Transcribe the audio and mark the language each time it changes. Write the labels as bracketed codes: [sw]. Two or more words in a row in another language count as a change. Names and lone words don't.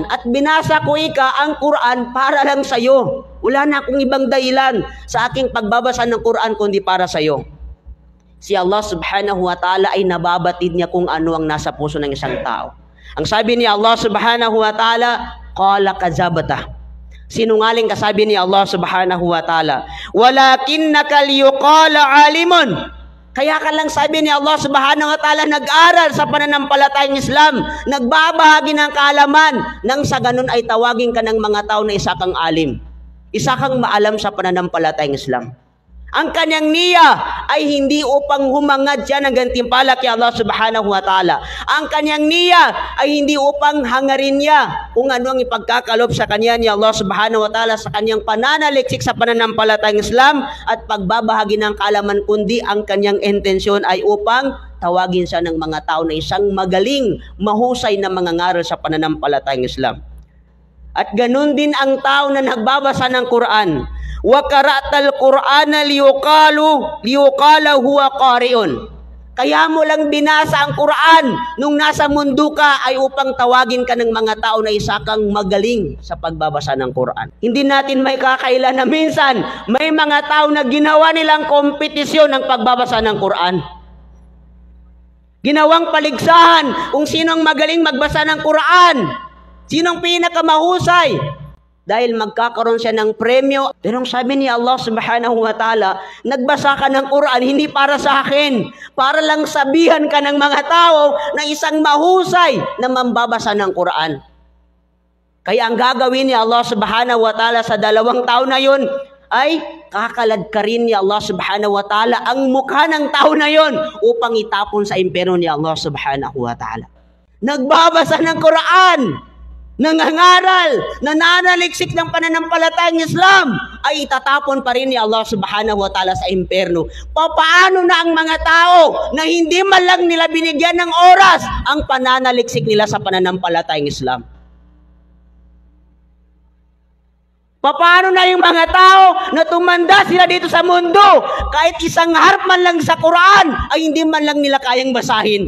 [tl] At binasa ko ang Quran para lang sa iyo. Wala na akong ibang dahilan sa aking pagbabasa ng Quran kundi para sa iyo. Si Allah [ar] سبحانه وتعالى [tl] ay nababatid niya kung ano ang nasa puso ng isang tao. Ang sabi ni Allah [ar] سبحانه وتعالى, "قال كذبت." [tl] Sinungaling ka, sabi ni Allah [ar] سبحانه وتعالى, "ولكنك ليقال عالم." [tl] Kaya ka lang, sabi ni Allah [ar] سبحانه وتعالى, [tl] nag-aral sa pananampalatayang Islam, nagbabahagi ng kaalaman, nang sa ganun ay tawagin ka ng mga tao na isa kang alim, isa kang maalam sa pananampalatayang Islam. Ang kanyang niya ay hindi upang humangad siya ng gantimpala kay Allah [ar] سبحانه وتعالى. [tl] Ang kanyang niya ay hindi upang hangarin niya kung ano ang ipagkakalob sa kanya ni Allah [ar] سبحانه وتعالى [tl] sa kanyang pananaliksik sa pananampalatayang Islam at pagbabahagi ng kaalaman, kundi ang kanyang intensyon ay upang tawagin siya ng mga tao na isang magaling, mahusay na mangangaral sa pananampalatayang Islam. At ganun din ang tao na nagbabasa ng Quran. [ar] وقرأت القرآن ليقال هو قارئ. [tl] Kaya mo lang binasa ang Quran nung nasa mundo ka ay upang tawagin ka ng mga tao na isa kang magaling sa pagbabasa ng Quran. Hindi natin may kakaila na minsan may mga tao na ginawa nilang kompetisyon ng pagbabasa ng Quran. Ginawang paligsahan kung sinong magaling magbasa ng Quran, sinong pinakamahusay. Dahil magkakaroon siya ng premyo. Pero sabi ni Allah [ar] سبحانه وتعالى, [tl] nagbasa ka ng Quran, hindi para sa akin. Para lang sabihan ka ng mga tao na isang mahusay na mambabasa ng Quran. Kaya ang gagawin ni Allah [ar] سبحانه وتعالى [tl] sa 2 taon na yun, ay kakalad ka rin ni Allah [ar] سبحانه وتعالى [tl] ang mukha ng tao na yun upang itapon sa impyerno ni Allah [ar] سبحانه وتعالى. [tl] Nagbabasa ng Quran, nangangaral, nananaliksik ng pananampalatayang Islam, ay itatapon pa rin ni Allah [ar] سبحانه وتعالى [tl] sa impyerno. Paano na ang mga tao na hindi man lang nila binigyan ng oras ang pananaliksik nila sa pananampalatayang Islam? Paano na yung mga tao na tumanda sila dito sa mundo, kahit isang harap man lang sa Quran ay hindi man lang nila kayang basahin?